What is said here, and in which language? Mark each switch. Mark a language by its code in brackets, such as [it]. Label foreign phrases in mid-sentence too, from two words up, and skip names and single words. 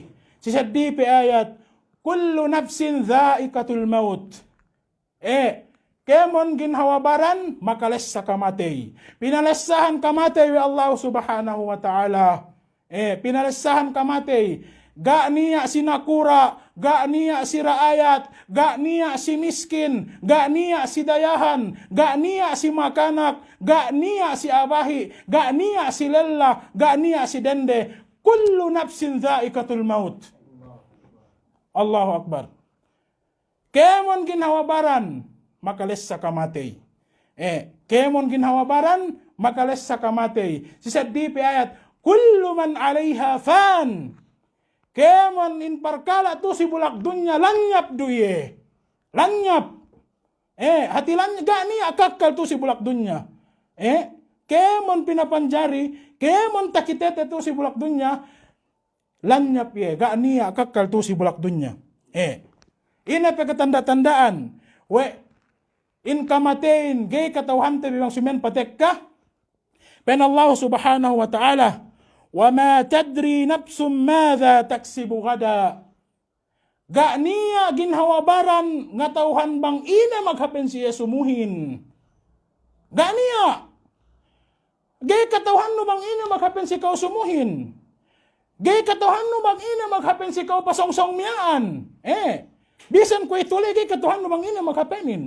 [tsg] Sisaddi pe ayat, [ar] كل نفس ذائقة الموت. [tsg] Kemon ginhawabaran makales sa kamatay. Pinalesahan kamatay wi [ar] الله سبحانه وتعالى. [tsg] Pinalesahan kamatay. Ga niya si nakura, ga niya si raayat, ga niya si miskin, ga niya si dayahan, ga niya si makanak, ga niya si abahi, ga niya si lella, ga niya si dende. [ar] كل نفس ذائقة الموت. الله أكبر. [tsg] Kemon ginhawabaran, makales sa kamatay. Kemon ginhawabaran, makales sa kamatay. Sisaddi pe ayat, [ar] كل من عليها فان. [tsg] Kemon in parkala tu si bulak dunya lanyap duye. Lanyap. Hati lanyap gani akakal tu si bulak dunya. Kemon pinapanjari, kemon takitete tu si bulak dunya. Lanyap ye, gani akakal tu si bulak dunya. Ina pe ketanda-tandaan. In kamatein gay katawhan te bibang simen patekka. [ar] Pen الله سبحانه وتعالى. وَمَا تَدْرِي نَفْسٌ مَاذَا تَكْسِبُ غَدًا. [tsg] Ga niya ginhawabaran nga tawhan bang ina maghapen siya sumuhin. Ga niya. Gay katawhan no bang ina maghapen si kau sumuhin. Gay katawhan no bang ina maghapen si kau pasongsong miyaan. Bisan ko ituloy gay katawhan no bang ina maghapenin.